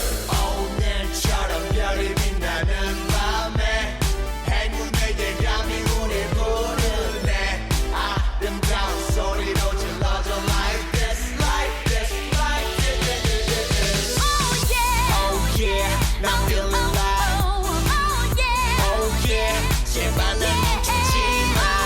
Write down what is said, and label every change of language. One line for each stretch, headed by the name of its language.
Korean: 오늘처럼 별이 빛나는 밤에 행운의 예감이 우릴 부르네. 아름다운 소리로 질러줘
English: like this, like this, like this. Oh yeah, Oh yeah, now I'm feeling alive. oh yeah, Oh yeah,
Korean: 제발 날 멈추지 마.